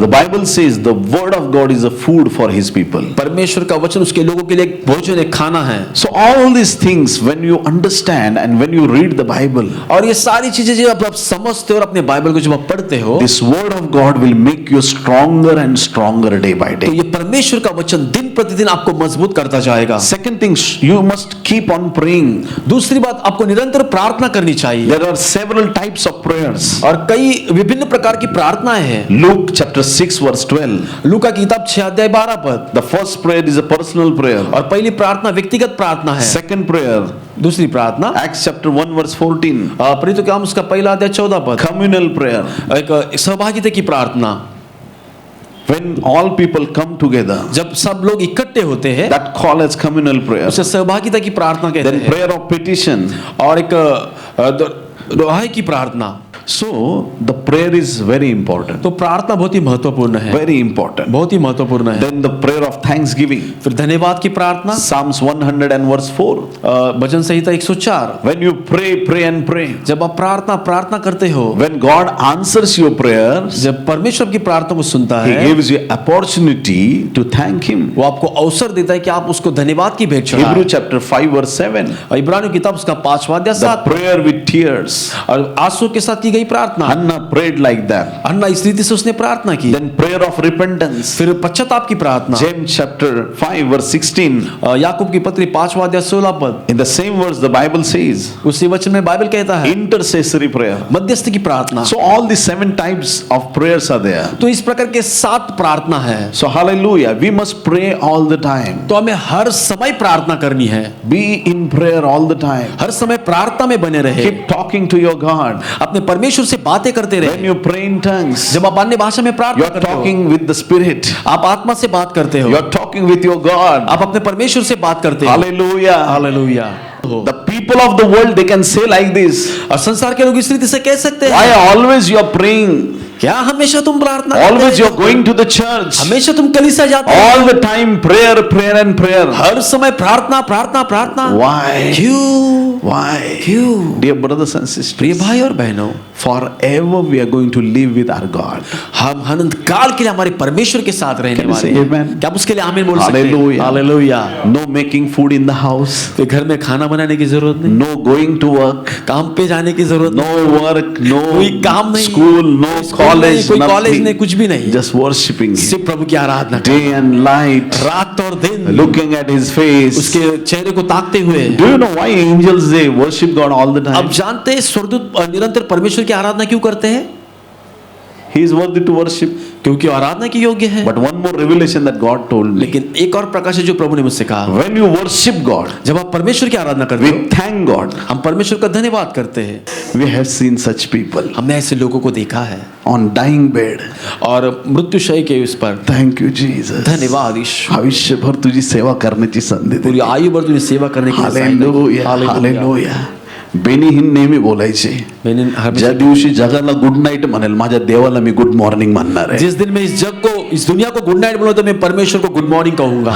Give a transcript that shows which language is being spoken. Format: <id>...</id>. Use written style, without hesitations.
<en>The Bible says the word of God is a food for his people.</en> <hi>परमेश्वर का वचन उसके लोगों के लिए एक भोजन, एक खाना है।</hi> <en>So all these things when you understand and when you read the Bible,</en> <hi>और ये सारी चीजें जब आप समझते हो और अपने बाइबल को जब आप पढ़ते हो,</hi> <en>this word of God will make you stronger and stronger day by</en> <hi>तो</hi> <en>day.</en> <hi>ये परमेश्वर का वचन दिन प्रतिदिन आपको मजबूत करता जाएगा।</hi> <en>Second thing, you must keep on praying.</en> <hi>दूसरी बात, आपको निरंतर प्रार्थना करनी चाहिए।</hi> <en>There are several types of prayers.</en> <hi>और कई विभिन्न प्रकार की प्रार्थनाएं हैं।</hi> <en>Luke chapter 6 verse 12.</en> <hi>लूका की किताब 6 अध्याय 12 पद,</hi> <en>The first prayer is a personal prayer.</en> <hi>और पहली प्रार्थना व्यक्तिगत प्रार्थना है।</hi> <en>Second prayer,</en> <hi>दूसरी प्रार्थना</hi> <en>Acts chapter 1 verse 14.</en> <hi>प्रेरितों के काम उसका पहला अध्याय 14 पद,</hi> <en>Communal prayer.</en> <hi>एक सहभागिता की प्रार्थना,</hi> <en>When all people come together,</en> <hi>जब सब लोग इकट्ठे होते हैं</hi> <en>that call as communal prayer.</en> <hi>उसे सहभागिता की प्रार्थना कहते</hi> <en>Then</en> <hi>हैं।</hi> <en>prayer of petition.</en> <hi>और एक दुहाई की प्रार्थना।</hi> <en>So the prayer is very important.</en> <hi>तो प्रार्थना बहुत ही महत्वपूर्ण है,</hi> <en>Very important.</en> <hi>बहुत ही महत्वपूर्ण है।</hi> <en>Then the prayer of thanksgiving.</en> <hi>फिर धन्यवाद की प्रार्थना,</hi> <en>Psalms 100 and verse 4.</en> <hi>Bhajan Samhita 104,</hi> <en>When you pray, pray and pray.</en> <hi>जब आप प्रार्थना करते हो,</hi> <en>When God answers your prayers,</en> <hi>जब परमेश्वर की प्रार्थना को सुनता</hi> <en>He</en> <hi>है,</hi> <en>gives you opportunity to thank Him.</en> <hi>वो आपको अवसर देता है कि आप उसको धन्यवाद की भेंट चढ़ाएं।</hi> <en>Hebrew chapter 5 verse 7.</en> <hi>इब्रानियों की किताब उसका 5वां अध्याय</hi> <en>The</en> <hi>7</hi> <en>prayer with tears.</en> <hi>और आंसू के साथ की गई गई प्रार्थना।</hi> <en>Hannah prayed like that.</en> <hi>हन्ना इस रीति से उसने प्रार्थना की।</hi> <en>Then prayer of repentance.</en> <hi>फिर पश्चाताप की प्रार्थना।</hi> <en>James chapter 5 verse 16.</en> <hi>याकूब की पत्री 5वां अध्याय 16 पद।</hi> <en>In the same verse the Bible says,</en> <hi>उसी वचन में बाइबल कहता है</hi> <en>intercessory prayer.</en> <hi>मध्यस्थ की प्रार्थना।</hi> <en>So all the 7 types of prayers are there.</en> <hi>तो इस प्रकार के 7 प्रार्थना है।</hi> <en>So hallelujah, we must pray all the time.</en> <hi>तो हमें हर समय प्रार्थना करनी है।</hi> <en>Be in prayer all the time.</en> <hi>हर समय प्रार्थना में बने रहे।</hi> <en>Keep talking to your God.</en> <hi>अपने परमेश्वर से बातें करते</hi> <en>When</en> <hi>रहे।</hi> <en>you pray in tongues,</en> <hi>जब आप अन्य भाषा में</hi> <en>you</en> <hi>प्रार्थना</hi> <en>are</en> <hi>करते हो,</hi> <en>talking with the Spirit.</en> <hi>आप आत्मा से बात करते हो,</hi> <en>You are talking with your God.</en> <hi>आप अपने परमेश्वर से बात करते हो।</hi> <en>Hallelujah.</en> <hi>Hallelujah.</hi> <en>The people of the world, they can say like this.</en> <hi>और संसार के लोग इस रीति से कह सकते हैं,</hi> <en>Why always you are praying?</en> <hi>क्या हमेशा तुम प्रार्थना</hi> <en>Always</en> <hi>करते</hi> <en>you</en> <hi>हो?</hi> <en>are going to the church.</en> <hi>हमेशा तुम कलीसिया जाते हो।</hi> <en>All the time prayer, prayer and prayer.</en> <hi>हर समय प्रार्थना प्रार्थना प्रार्थना।</hi> <en>Why?</en> <hi>क्यों?</hi> <en>Why?</en> <hi>क्यों?</hi> <en>Dear brothers and sisters,</en> <hi>प्रिय भाई और बहनों,</hi> <en>forever we are going to live with our God.</en> <hi>हम अनंत काल के लिए हमारे परमेश्वर के साथ रहने</hi> <en>Can you</en> <hi>वाले</hi> <en>say</en> <hi>हैं।</hi> <en>amen?</en> <hi>क्या आप उसके लिए आमीन बोल सकते हैं?</hi> <en>Hallelujah.</en> <hi>Hallelujah.</hi> <en>No making food in the house.</en> <hi>तो घर में खाना बनाने की जरूरत नहीं,</hi> <en>No going to work.</en> <hi>काम पे जाने की जरूरत नहीं,</hi> <en>No work. No</en> <hi>कोई काम नहीं,</hi> <en>school. No college.</en> <hi>कोई कॉलेज नहीं,</hi> <en>Nothing.</en> <hi>कुछ भी नहीं,</hi> <en>Just worshiping Him.</en> <hi>सिर्फ प्रभु की आराधना</hi> <en>Day and night.</en> <hi>रात और दिन</hi> <en>Looking at His face.</en> <hi>उसके चेहरे को ताकते हुए।</hi> <en>Do you know why angels they worship God all the</en> <hi>अब</hi> <en>time?</en> <hi>जानते हैं स्वर्गदूत निरंतर परमेश्वर की आराधना क्यों करते हैं?</hi> <en>He is worthy to worship.</en> <hi>क्योंकि आराधना की योग्य है।</hi> <en>But one more revelation that God told me.</en> <hi>लेकिन एक और प्रकाश है जो प्रभु ने मुझसे कहा,</hi> <en>When you worship God,</en> <hi>जब आप परमेश्वर की आराधना करते</hi> <en>we</en> <hi>हो,</hi> <en>thank God.</en> <hi>हम परमेश्वर का धन्यवाद करते हैं।</hi> <en>We have seen such people</en> <hi>हमने ऐसे लोगों को देखा है</hi> <en>on dying bed.</en> <hi>और मृत्युशय के उस पर</hi> <en>Thank you, Jesus.</en> <hi>धन्यवाद यीशु,</hi> <mr>आयुष्यभर तुझी सेवा करण्याची संधी</mr> <hi>पूरी</hi> <mr>दिली.</mr> <hi>आयु भर तुझे सेवा करने की</hi> <mr>हालेलुया, हालेलुया. बेनीहीन नेहमी बोलायचे,</mr> <hi>मैंने</hi> <mr>ज्या दिवशी जगाला गुड नाईट म्हणेल माझ्या देवाला मी गुड मॉर्निंग म्हणणार आहे.</mr> <hi>जिस दिन मैं इस जग को इस दुनिया को गुड नाइट बोलूं तो मैं परमेश्वर को गुड मॉर्निंग कहूंगा।</hi>